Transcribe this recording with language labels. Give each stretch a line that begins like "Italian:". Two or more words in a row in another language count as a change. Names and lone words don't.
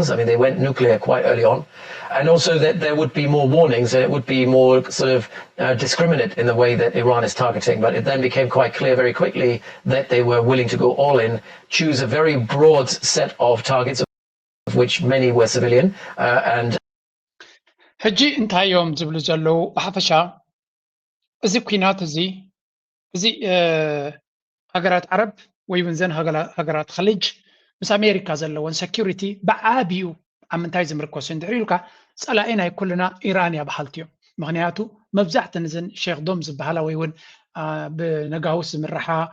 English: I mean, they went nuclear quite early on. And also that there would be more warnings and it would be more sort of discriminate in the way that Iran is targeting. But it then became quite clear very quickly that they were willing to go all in, choose a very broad set of targets, of which many were civilian. And
Tigrinya: ሕጂ እንታይ እዮም ዝብሉ ዘለው ብሓፈሻ እዚ ኩናት እዚ ሃገራት ዓረብ ወይ እውን ዘን ሃገራት ኸሊጅ ምስ ኣሜሪካ ዘለዎን ሴኪሪቲ ብዓብዩ ኣብ ምንታይ ዝምርኮሱ እንድሕር ኢልካ ፀላኢ ናይ ኩልና ኢራን እያ በሃልቲ እዮም ምክንያቱ መብዛሕተን እዘን ሼክዶም ዝበሃላ ወይ እውን ብነጋውስ ዝምርሓ